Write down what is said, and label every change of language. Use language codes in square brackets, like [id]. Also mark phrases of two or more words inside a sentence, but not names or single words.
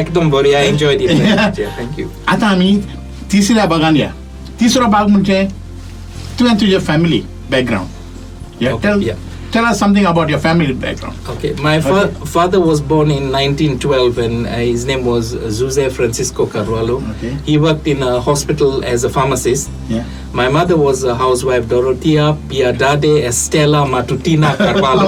[kok] एकदम बरी [en] I enjoyed it very much. Yeah, thank you. [kok] आता आमी तिसऱ्या भागान या तिसरो भाग म्हणजे तुवें तुजे [en] family background Okay, yeah. tell us something about your family background. Okay, my father was born in 1912 and his name was Jose Francisco Carvalho. Okay. He worked in a hospital as a pharmacist. Yeah. My mother was a housewife, Dorotea Piedade Estela Matutina Carvalho.